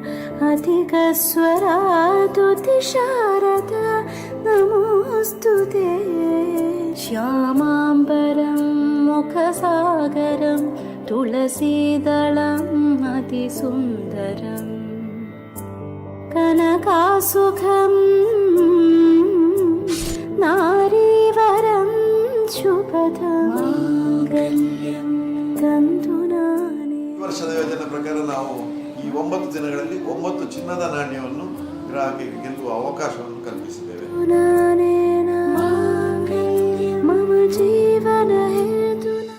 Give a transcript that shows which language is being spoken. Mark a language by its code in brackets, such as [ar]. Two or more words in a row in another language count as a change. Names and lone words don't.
[sa] अधिकस्वरातुतिशारद नमोऽस्तु ते श्यामाम्बरं मुखसागरं तुलसीदलम् अतिसुन्दरम् कनकासुखं नारीवरं ಶುಭದಮಾಂಗಲ್ಯಂ ತಂತು ನಾನೇ. [kn] ಈ ವರ್ಷದ ಯೋಜನೆ ಪ್ರಕಾರ ನಾವು ಈ 9 ದಿನಗಳಲ್ಲಿ 9 ಚಿನ್ನದ ನಾಣ್ಯವನ್ನು ಗ್ರಾಹಕರಿಗೆ ಗೆಲ್ಲುವ ಅವಕಾಶವನ್ನು ಕಲ್ಪಿಸಿದ್ದೇವೆ. [sa] ಮಮ ಜೀವನ ಹೇತು